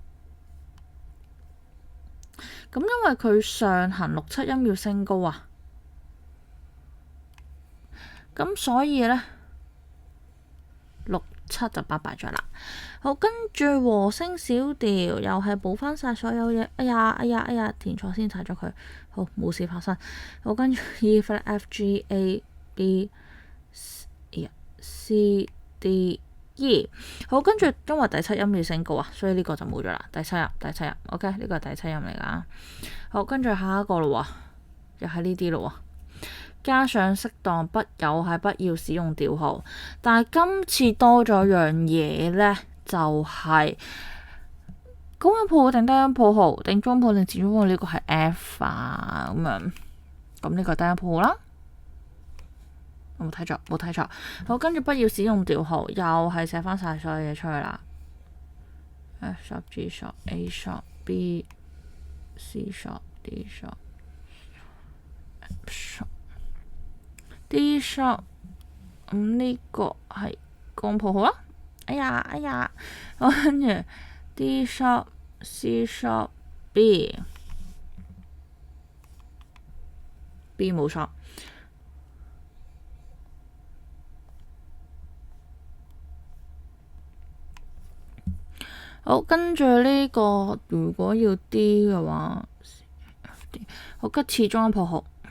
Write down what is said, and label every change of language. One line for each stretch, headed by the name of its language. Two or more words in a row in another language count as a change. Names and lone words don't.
Cantonese: 咁因為佢上行6、7音要升高啊，咁所以呢6、7就拜拜咗啦。好，跟住和聲小調又係補翻晒所有嘢。哎呀，填錯先踩咗佢。好，冇事發生。好，跟住
English: E flat F G A B C D E。
Cantonese: 好，跟住因為第7音要升高啊，所以呢個就冇咗啦。第7音 OK， 呢個係第7音嚟㗎。好，跟住下一個咯喎，又係呢啲咯喎。加上適當筆友係不要使用調號，但係今次多咗樣嘢呢，就係高音譜號定低音譜號定中譜定次中譜，呢個係 F 啊咁樣，咁呢個低音譜號啦，我冇睇錯。好，跟住不要使用調號，又係寫翻晒所有嘢出去啦。
English: F sharp G sharp A sharp B C sharp D sharp
Cantonese: F sharp D sharp，咁呢個係高音譜號啦。哎呀，我跟住
English: D sharp C sharp B
Cantonese: 冇錯。好，跟住呢個如果要 D 嘅話，好，跟次中音譜號。